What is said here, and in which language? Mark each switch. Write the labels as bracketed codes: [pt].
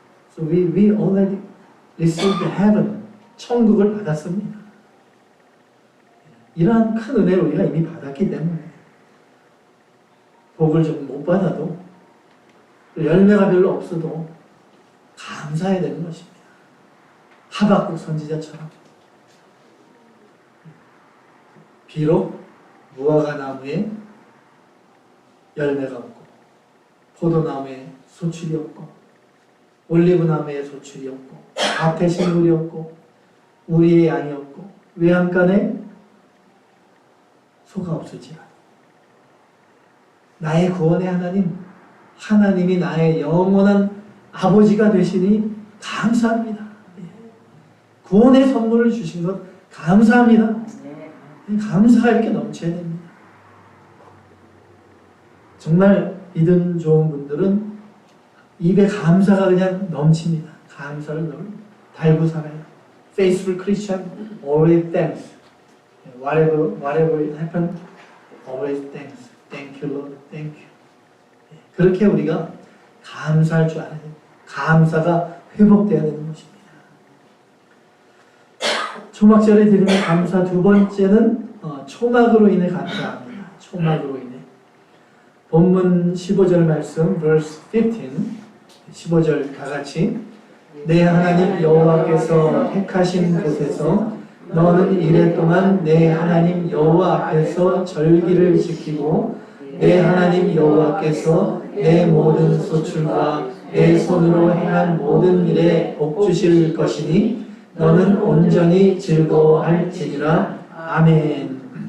[en] So we already received heaven. [ko] 천국을 받았습니다. 이러한 큰 은혜를 우리가 이미 받았기 때문에 복을 좀 못 받아도 열매가 별로 없어도 감사해야 되는 것입니다. 하박국 선지자처럼 비록 무화과 나무에 열매가 없고 포도나무에 소출이 없고 올리브 나무에 소출이 없고 밭에 식물이 없고 우리의 양이 없고 외양간에 소가 없을지라 나의 구원의 하나님, 하나님이 나의 영원한 아버지가 되시니 감사합니다. 구원의 선물을 주신 것 감사합니다. 감사가 이렇게 넘쳐야 됩니다. 정말 믿음 좋은 분들은 입에 감사가 그냥 넘칩니다. 감사를 달고 살아요. [en] Faithful Christian, always thanks. Whatever happen, always thanks. Thank you, Lord. Thank you. [ko] 그렇게 우리가 감사할 줄 알아야 됩니다. 감사가 회복되어야 되는 것입니다. 초막절에 드리는 감사 두 번째는 초막으로 인해 감사합니다. 초막으로 인해. 본문 15절 말씀, [en] verse 15, [ko] 15절 다 같이 내 하나님 여호와께서 택하신 곳에서 너는 이래 동안 내 하나님 여호와 앞에서 절기를 지키고 내 하나님 여호와께서 내 모든 소출과 내 손으로 행한 모든 일에 복 주실 것이니 너는 온전히 즐거워할지니라. 아멘.